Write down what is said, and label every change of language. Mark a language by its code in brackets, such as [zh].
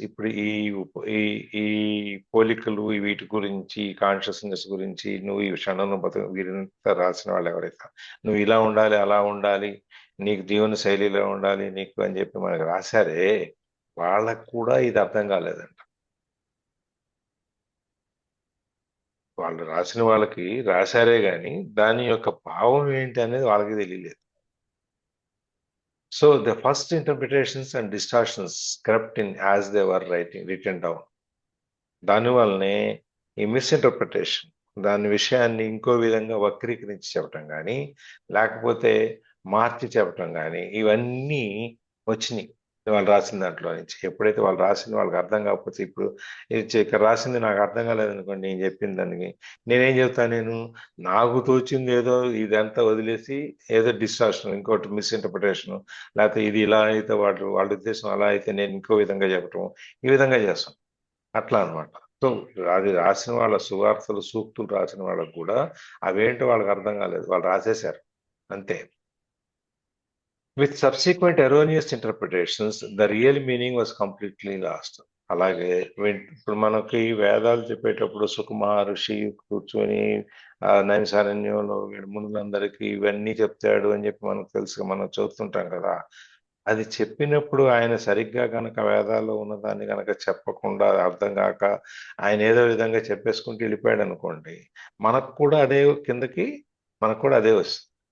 [te] ఇప్పుడు ఈ పోలికలు వీటి గురించి, కాన్షియస్నెస్ గురించి, నువ్వు ఈ క్షణం వీరంతా రాసిన వాళ్ళు ఎవరైతే నువ్వు ఇలా ఉండాలి అలా ఉండాలి, నీకు జీవన శైలిలో ఉండాలి నీకు అని చెప్పి మనకు రాశారే, వాళ్ళకు కూడా ఇది అర్థం కాలేదంట. వాళ్ళు రాసిన వాళ్ళకి రాశారే గాని దాని యొక్క భావం ఏంటి అనేది వాళ్ళకి తెలియలేదు. [en] So the first interpretations and distortions crept in as they were written down. [te] దానివల్లనే ఈ మిస్ఇంటర్ప్రిటేషన్, దాని విషయాన్ని ఇంకో విధంగా వక్రీకరించి చెప్పటం కానీ లేకపోతే మార్చి చెప్పటం కానీ ఇవన్నీ వచ్చినాయి వాళ్ళు రాసిన దాంట్లో నుంచి. ఎప్పుడైతే వాళ్ళు రాసింది వాళ్ళకి అర్థం కాకపోతే, ఇప్పుడు ఇక్కడ రాసింది నాకు అర్థం కాలేదనుకోండి, నేను చెప్పిన దానికి నేనేం చెప్తాను, నేను నాకు తోచింది ఏదో ఇదంతా వదిలేసి ఏదో డిస్టార్షన్, ఇంకోటి మిస్ఇంటర్ప్రిటేషన్, లేకపోతే ఇది ఇలా అయితే వాళ్ళ ఉద్దేశం అలా అయితే నేను ఇంకో విధంగా చెప్పటం, ఈ విధంగా చేస్తాం అట్లా అనమాట. సో అది రాసిన వాళ్ళ సువార్తలు సూక్తులు రాసిన వాళ్ళకు కూడా అవేంటో వాళ్ళకి అర్థం కాలేదు, వాళ్ళు రాసేశారు అంతే. [en] With subsequent erroneous interpretations, the real meaning was completely lost. [te] అలాగే ఇప్పుడు మనకి వేదాలు చెప్పేటప్పుడు సుకుమహర్షి కూర్చొని నైమిసారణ్యంలో మునులందరికీ ఇవన్నీ చెప్తాడు అని చెప్పి మనకు తెలుసు, మనం చదువుతుంటాం కదా. అది చెప్పినప్పుడు ఆయన సరిగ్గా కనుక వేదాల్లో ఉన్నదాన్ని కనుక చెప్పకుండా అర్థం కాక ఆయన ఏదో విధంగా చెప్పేసుకుంటూ వెళ్ళిపోయాడు అనుకోండి, మనకు కూడా అదే కిందకి మనకు కూడా అదే వస్తుంది.